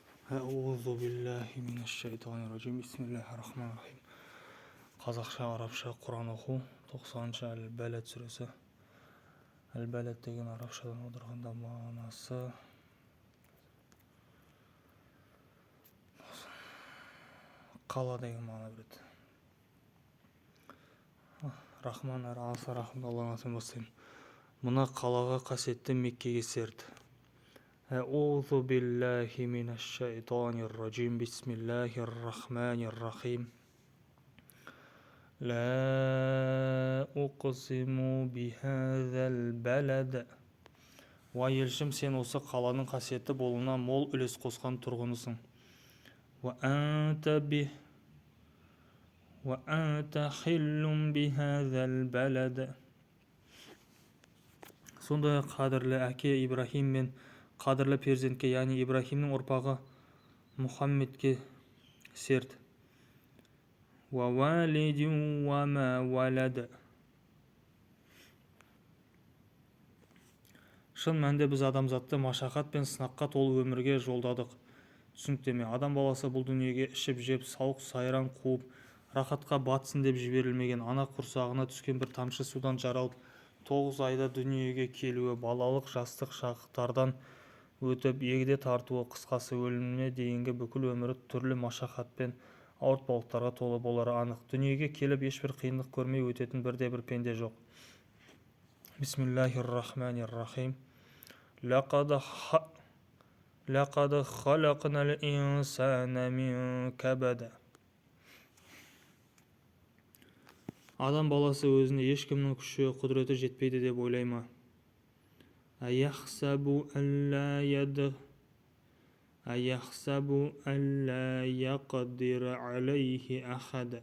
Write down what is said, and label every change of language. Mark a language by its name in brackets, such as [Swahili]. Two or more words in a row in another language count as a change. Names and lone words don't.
[Arabic] أعوذ بالله من الشيطان الرجيم. بسم الله الرحمن الرحيم. [Kazakh] Қазақша, арабша Құран оқу 90-шы Әл-Бәләд сүресі. Әл-Бәләд деген арабшадан аударғанда мағынасы қала деген мағына береді. Рахман әрі аса рахымды Алланың атымен бастаймын. Мына қалаға қасиетті Меккеге серді. [Arabic] أعوذ بالله من الشيطان الرجيم. بسم الله الرحمن الرحيم. لا أقسم بهذا البلد. [Kazakh] Уа елшім, сен осы қаланың қасиетті болуына мол үлес қосқан тұрғынысың. [Arabic] وأنت حل بهذا البلد. [Kazakh] Сондай қадірлі әке Ибрахим мен қадірлі перзентке, яғни Ибрахимнің ұрпағы Мұхаммедке серт. [Arabic] ووالد وما ولد. [Kazakh] Шын мәнде біз адамзатты машақат пен сынаққа толы өмірге жолдадық. Түсініктеме: адам баласы бұл дүниеге ішіп жеп, сауық сайран қуып, рахатқа батсын деп жіберілмеген. Ана құрсағына түскен бір тамшы судан жаралып, 9 айда дүниеге келуі, балалық жастық шақтардан өтіп, егде тартуы, қысқасы өліміне дейінгі бүкіл өмірі түрлі машақат пен ауыртпалықтарға толы болары анық. Дүниеге келіп ешбір қиындық көрмей өтетін бірде-бір пенде жоқ. [Arabic] بسم الله الرحمن الرحيم. لقد خلقنا الإنسان من كبد. [Kazakh] Адам баласы өзіне ешкімнің күші, құдіреті жетпейді деп ойлай ма? [Arabic] أيحسب ألا يقدر عليه أحد.